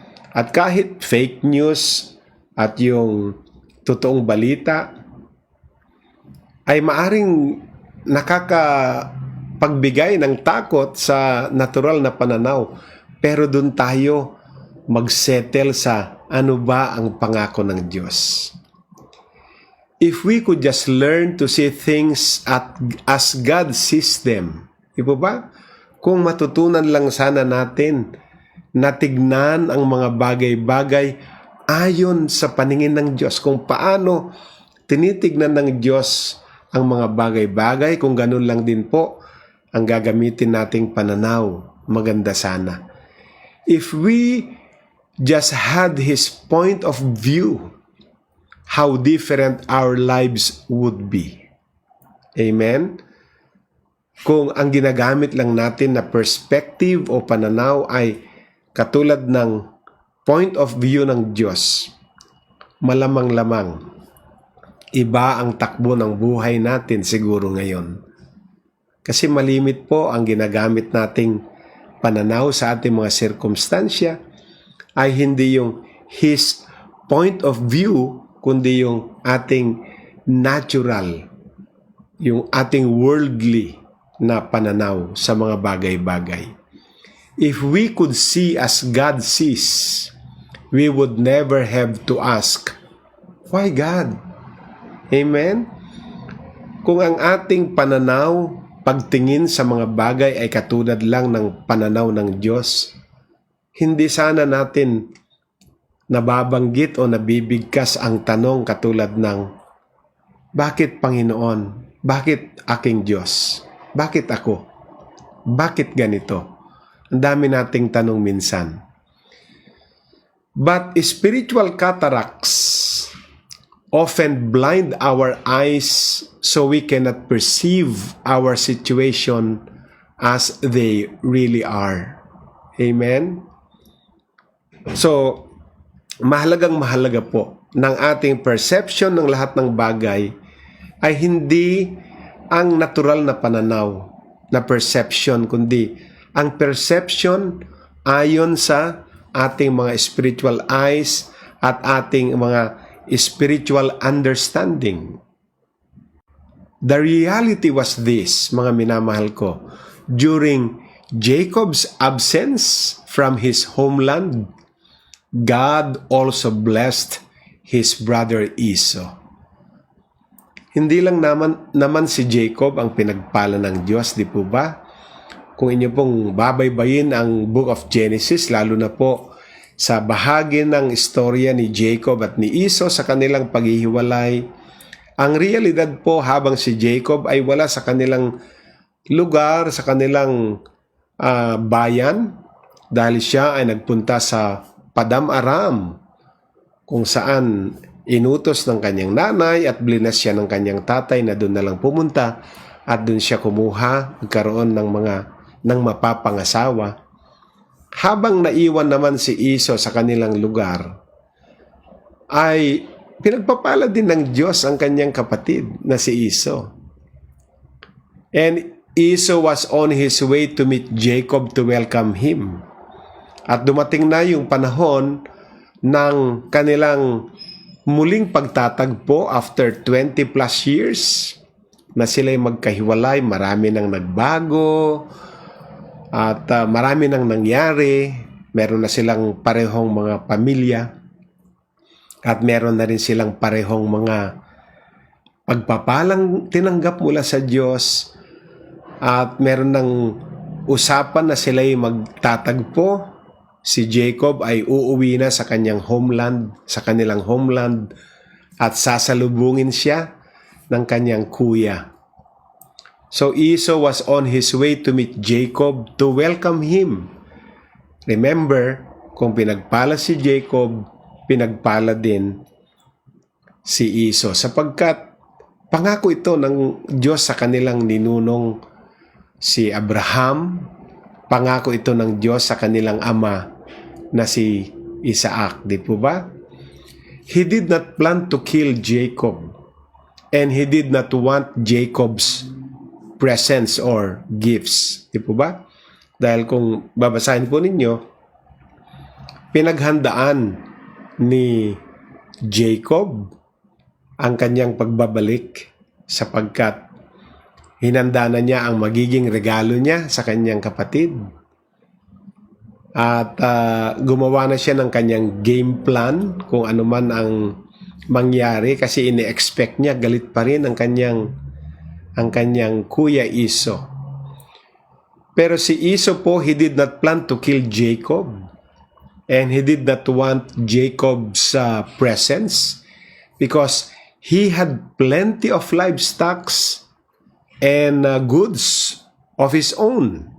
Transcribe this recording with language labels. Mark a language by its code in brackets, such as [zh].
[tl] At kahit fake news at yung totoong balita ay maaring nakakapagbigay ng takot sa natural na pananaw. Pero dun tayo magsettle sa ano ba ang pangako ng Diyos. [en] If we could just learn to see things as God sees them. [tl] Di ba? Kung matutunan lang sana natin na tignan ang mga bagay-bagay ayon sa paningin ng Diyos. Kung paano tinitignan ng Diyos ang mga bagay-bagay, kung ganun lang din po ang gagamitin nating pananaw, maganda sana. [en] If we just had His point of view, how different our lives would be. Amen? [tl] Kung ang ginagamit lang natin na perspective o pananaw ay katulad ng point of view ng Diyos, malamang-lamang iba ang takbo ng buhay natin siguro ngayon. Kasi malimit po ang ginagamit nating pananaw sa ating mga sirkumstansya ay hindi yung His point of view, kundi yung ating natural, yung ating worldly na pananaw sa mga bagay-bagay. [en] If we could see as God sees, we would never have to ask, why God? Amen? [tl] Kung ang ating pananaw, pagtingin sa mga bagay ay katulad lang ng pananaw ng Diyos, hindi sana natin nababanggit o nabibigkas ang tanong katulad ng, bakit Panginoon? Bakit aking Diyos? Bakit ako? Bakit ganito? Ang dami nating tanong minsan. [en] But spiritual cataracts often blind our eyes so we cannot perceive our situation as they really are. Amen? [tl] So, mahalaga po ng ating perception ng lahat ng bagay ay hindi ang natural na pananaw na perception, kundi ang perception ayon sa ating mga spiritual eyes at ating mga spiritual understanding. [en] The reality was this, [tl] mga minamahal ko. [en] During Jacob's absence from his homeland, God also blessed his brother Esau. [tl] Hindi lang naman si Jacob ang pinagpala ng Diyos, di po ba? Kung inyo pong babaybayin ang Book of Genesis, lalo na po sa bahagi ng istorya ni Jacob at ni Esau sa kanilang paghihiwalay, ang realidad po habang si Jacob ay wala sa kanilang lugar, sa kanilang bayan, dahil siya ay nagpunta sa Padam Aram, kung saan inutos ng kanyang nanay at blinas siya ng kanyang tatay na doon na lang pumunta at doon siya kumuha, magkaroon ng mapapangasawa. Habang naiwan naman si Esau sa kanilang lugar, ay pinagpapala din ng Diyos ang kanyang kapatid na si Esau. [en] And Esau was on his way to meet Jacob to welcome him. [tl] At dumating na yung panahon ng kanilang muling pagtatagpo [en] after 20 plus years [tl] na sila'y magkahiwalay. Marami nang nagbago at marami nang nangyari. Meron na silang parehong mga pamilya. At meron na rin silang parehong mga pagpapalang tinanggap mula sa Diyos. At meron ng usapan na sila'y magtatagpo. Si Jacob ay uuwi na sa kanyang homeland, sa kanilang homeland. At sasalubungin siya ng kanyang kuya. [en] So Esau was on his way to meet Jacob to welcome him. [tl] Remember, kung pinagpala si Jacob, pinagpala din si Esau sapagkat pangako ito ng Diyos sa kanilang ninunong si Abraham, pangako ito ng Diyos sa kanilang ama na si Isaac, di po ba? [en] He did not plan to kill Jacob and he did not want Jacob's presents or gifts, [tl] di po ba? Dahil kung babasahin po ninyo, pinaghandaan ni Jacob ang kanyang pagbabalik sapagkat hinanda na niya ang magiging regalo niya sa kanyang kapatid. At gumawa na siya ng kanyang game plan kung ano man ang mangyari kasi ini-expect niya galit pa rin ang kanyang kuya Esau. Pero si Esau po, [en] he did not plan to kill Jacob. And he did not want Jacob's presence because he had plenty of livestock and goods of his own.